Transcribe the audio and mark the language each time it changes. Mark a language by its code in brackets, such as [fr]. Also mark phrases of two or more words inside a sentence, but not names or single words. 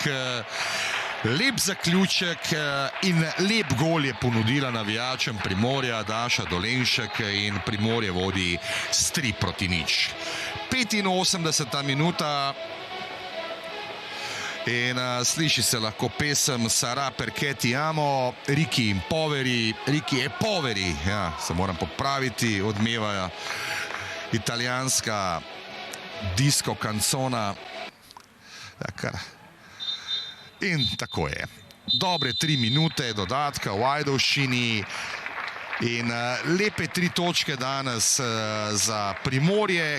[sl] Lep zaključek in lep gol je ponudila navijačem Primorja Daša Dolenšek in Primorje vodi s 3-0. 85. minuta in sliši se lahko pesem Sarà perché ti amo, Riki in Poveri, Riki e Poveri, ja, se moram popraviti, odmevajo italijanska [it] disco canzona. [sl] In tako je. Dobre 3 minute dodatka v Ajdovščini in lepe 3 točke danes za Primorje.